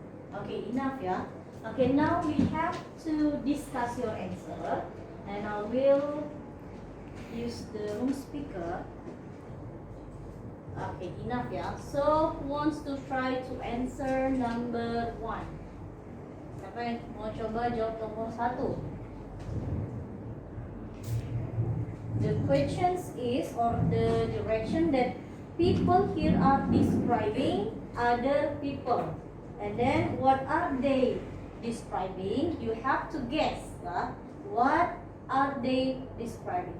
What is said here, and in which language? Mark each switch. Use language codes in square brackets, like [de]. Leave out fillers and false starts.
[en] Okay, enough yeah. Okay, now we have to discuss your answer, and I will use the room speaker. Okay, enough yeah. So who wants to try to answer number 1? [id] Siapa yang mau coba jawab nomor 1? [en] The questions is, or the direction that people here are describing other people. And then what are they describing? You have to guess. Yeah? What are they describing?